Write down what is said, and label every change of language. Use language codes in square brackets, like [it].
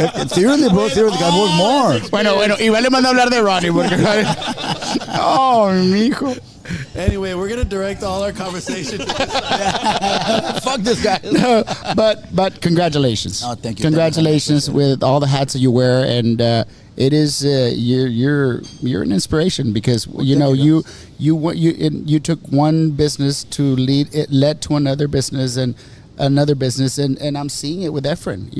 [en] Seriously, bro, seriously, I work more. [es] Bueno, igual le mando a hablar de Ronnie porque oh, mijo. [en] Anyway, we're going to direct all our conversation to this side. Fuck this guy. No, but congratulations. Oh, thank you. Congratulations Thank you. with all the hats that you wear, and it is you're an inspiration, because you took one business to lead, it led to another business and another business, and I'm seeing it with Efren.